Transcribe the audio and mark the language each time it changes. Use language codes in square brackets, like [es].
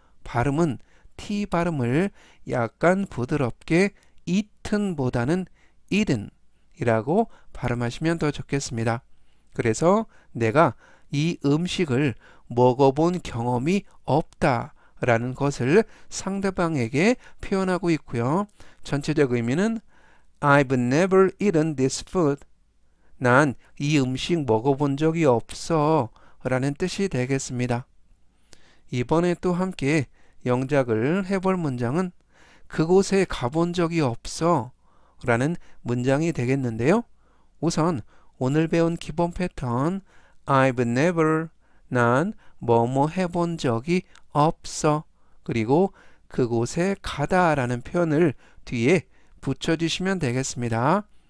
[ko] 발음은 T 발음을 약간 부드럽게 eaten 보다는 eaten 이라고 발음하시면 더 좋겠습니다. 그래서 내가 이 음식을 먹어본 경험이 없다 라는 것을 상대방에게 표현하고 있고요. 전체적 의미는 [en] I've never eaten this food. [ko] 난 이 음식 먹어본 적이 없어 라는 뜻이 되겠습니다. 이번에 또 함께 영작을 해볼 문장은 그곳에 가본 적이 없어 라는 문장이 되겠는데요. 우선 오늘 배운 기본 패턴 [en] I've never, [ko] 난 뭐뭐 해본 적이 없어, 그리고 그곳에 가다 라는 표현을 뒤에 붙여주시면 되겠습니다.